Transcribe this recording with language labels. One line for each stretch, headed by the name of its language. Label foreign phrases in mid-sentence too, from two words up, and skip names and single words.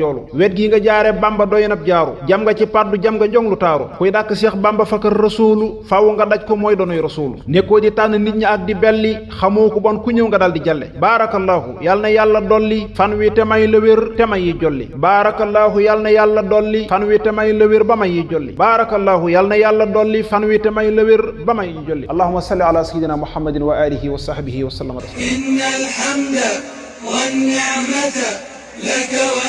Wolof: njoolu wet gi nga jaare Bamba doyenab jaaru jam nga ci paddu jam nga jong lu taaru kuy dàkk Seex Bamba fa kër rasuulu faw nga daj ko mooy donoy rasuulu nekkoo di tànn nit ñi ak di belli xamoo ko bon ku ñëw nga dal di jalle baarakallaahu yal na yàlla dolli fan wi te may la wér te may yi jolli baarakallaahu yal na yàlla dolli fan wi te may la wér ba may yi jolli baarakallaahu yal na yàlla dolli fan wi te may la wér ba may yi jolli
Arabic: اللهم صل على سيدنا محمد وآله وصحبه وسلم إن الحمد والنعمة لك